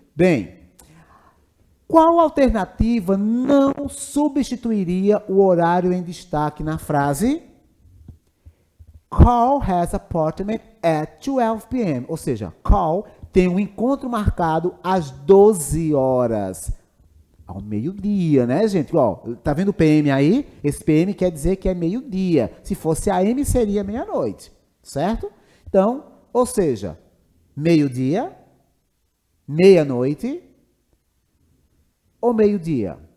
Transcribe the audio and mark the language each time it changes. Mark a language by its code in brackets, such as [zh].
[pt] Bem, qual alternativa não substituiria o horário em destaque na frase? [en] Call has appointment at 12 p.m. [pt] Ou seja, call tem um encontro marcado às 12 horas. Ao meio-dia, né, gente? Ó, tá vendo o PM aí? Esse PM quer dizer que é meio-dia. Se fosse AM, seria meia-noite, certo? Então, ou seja, meio-dia, meia-noite ou meio-dia.